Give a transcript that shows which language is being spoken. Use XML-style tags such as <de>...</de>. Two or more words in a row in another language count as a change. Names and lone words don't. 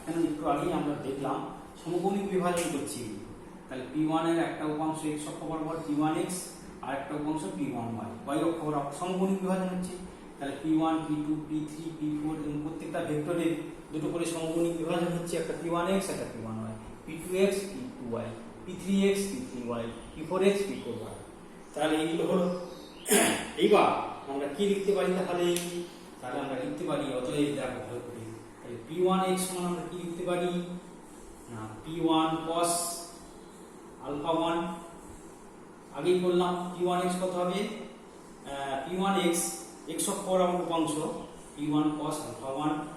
<bn>এখানে একটু আগেই আমরা দেখলাম সমকোণিক বিভাজন করছি, তাহলে P1 এর একটা উপাংশ x অক্ষ বরাবর P1x আর একটা উপাংশ P1y y অক্ষ বরাবর সমকোণিক বিভাজন হচ্ছে, তাহলে P1 P2 P3 P4 এবং প্রত্যেকটা ভেক্টরের দুটো করে সমকোণিক বিভাজন হচ্ছে, একটা P1x একটা P1y, P2x P2y, P3x P3y, P4x P4y। তাহলে এইগুলো হলো। এইবার আমরা কি লিখতে পারি? তাহলে আমরা লিখতে পারি, অতএব দেখো ভালো করে, তাহলে P1x সমান আমরা কি লিখতে পারি না P1</bn> <en>cos alpha</en> <bn>1, আগেই বললাম P1x কত হবে, P1x x অক্ষ বরাবর উপাংশ P1</bn> <en>cos alpha</en> <bn>1,</bn>